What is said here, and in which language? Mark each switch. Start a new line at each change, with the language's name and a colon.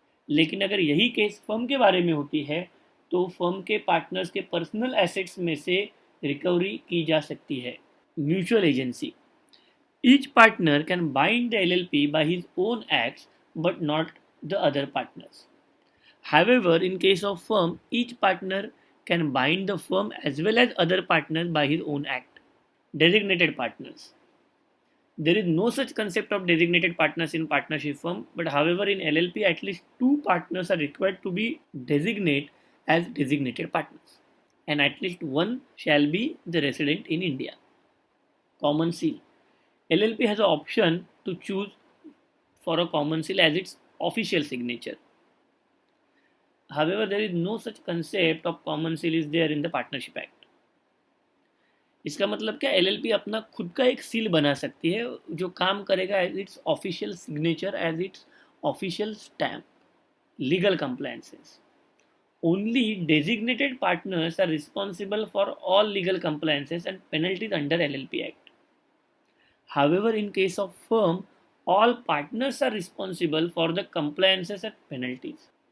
Hindi: लेकिन अगर यही केस फर्म के बारे में होती है तो फर्म के पार्टनर्स के पर्सनल एसेट्स में से रिकवरी की जा सकती है.
English: Mutual agency. Each partner can bind the LLP by his own acts but not the other partners. However, in case of firm, each partner can bind the firm as well as other partners by his own act. Designated partners. There is no such concept of designated partners in partnership firm, but however in LLP at least 2 partners are required to be designated as designated partners, and at least one shall be the resident in India. Common seal. LLP has an option to choose for a common seal as its official signature. However, there is no such concept of common seal is there in the Partnership Act.
Hindi: इसका मतलब क्या, LLP अपना खुद का एक seal बना सकती है जो काम करेगा
English: As its official signature, as its official stamp. Legal compliances. Only designated partners are responsible for all legal compliances and penalties under LLP Act. However, in case of firm, all partners are responsible for the compliances and penalties.